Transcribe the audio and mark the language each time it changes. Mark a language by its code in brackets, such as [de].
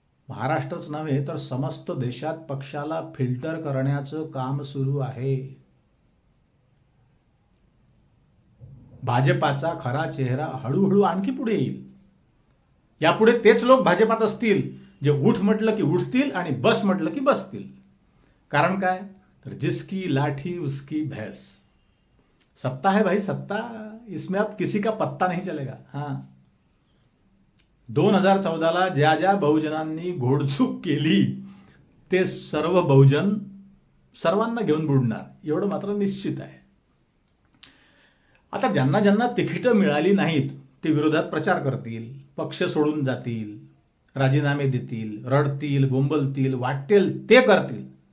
[mr] महाराष्ट्रच नव्हे तर समस्त देशात पक्षाला फिल्टर करण्याचं काम सुरू आहे. भाजपाचा खरा चेहरा हळूहळू आणखी पुढे येईल. यापुढे तेच लोक भाजपात असतील जे उठ म्हटलं की उठतील आणि बस म्हटलं की बसतील. कारण काय, तर [hi] जिसकी लाठी उसकी भैंस. सत्ता है भाई, सत्ता, इसमें अब किसी का पत्ता नहीं चलेगा. [mr] हां, 2014ला ज्या ज्या बहुजनांनी घोडचूक केली ते सर्व बहुजन सर्वांना घेऊन बुडणार, एवढं मात्र निश्चित आहे. आता ज्यांना ज्यांना तिकीटं मिळाली नाहीत ते विरोधात प्रचार करतील, पक्ष सोडून जातील, राजीनामे देतील, रडतील, बोंबलतील, वाटेल ते करतील.